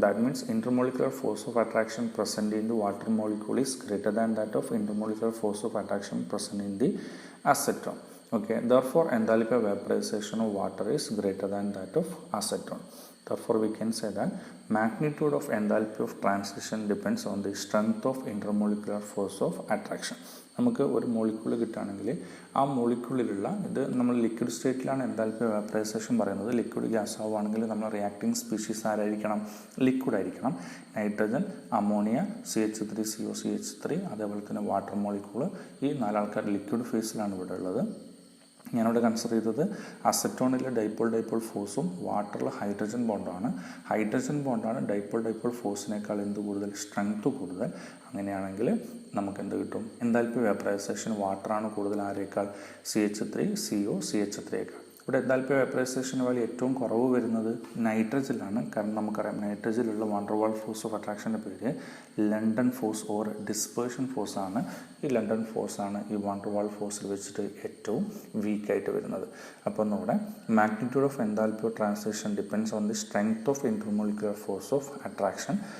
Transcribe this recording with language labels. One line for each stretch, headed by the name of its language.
English: That means intermolecular force of attraction present in the water molecule is greater than that of intermolecular force of attraction present in the acetone. Okay, therefore enthalpy of vaporization of water is greater than that of acetone. Therefore we can say that magnitude of enthalpy of transition depends on the strength of intermolecular force of attraction.
Malayalam: നമുക്ക് ഒരു molecule കിട്ടുകയാണെങ്കിൽ ആ മോളിക്യൂളിലുള്ള ഇത് നമ്മൾ liquid സ്റ്റേറ്റിലാണ് enthalpy വാപ്പറൈസേഷൻ പറയുന്നത്. Liquid gas ആവുകയാണെങ്കിൽ നമ്മൾ reacting species ആരായിരിക്കണം? Liquid ആയിരിക്കണം. നൈട്രജൻ, അമോണിയ, CH3, COCH3, അതേപോലെ തന്നെ വാട്ടർ മോളിക്യൂൾ, ഈ നാലാൾക്കാർ ലിക്വിഡ് ഫേസിലാണ് ഇവിടെ ഉള്ളത്. ഞാനിവിടെ കൺസിഡർ ചെയ്തത് അസറ്റോണിൽ ഡൈപ്പോൾ ഫോഴ്സും വാട്ടറിൽ ഹൈഡ്രജൻ ബോണ്ടാണ്. ഹൈഡ്രജൻ ബോണ്ടാണ് ഡൈപ്പോൾ ഫോഴ്സിനേക്കാൾ എന്ത് കൂടുതൽ? സ്ട്രെങ്ത് കൂടുതൽ. അങ്ങനെയാണെങ്കിൽ നമുക്ക് എന്ത് കിട്ടും? എൻതാൽപ്പി വേപ്പറൈസേഷൻ വാട്ടറാണ് കൂടുതൽ, ആരേക്കാൾ? CH3, COCH3യേക്കാൾ. ഇവിടെ എൻതാൽപ്പി വേപ്പറൈസേഷൻ വാല്യൂ ഏറ്റവും കുറവ് വരുന്നത് നൈട്രജനിലാണ്. കാരണം നമുക്കറിയാം നൈട്രജനിലുള്ള van der walls force of അട്രാക്ഷൻ്റെ പേര് London force or dispersion force ആണ്. ഈ ലണ്ടൻ ഫോഴ്സ് ആണ് ഈ വാൻ ഡെർ വാൾസ് ഫോഴ്സിൽ വെച്ചിട്ട് ഏറ്റവും വീക്കായിട്ട് വരുന്നത്. അപ്പോൾ നമ്മുടെ
English: Magnitude of enthalpy of transition depends on the strength of intermolecular force of attraction.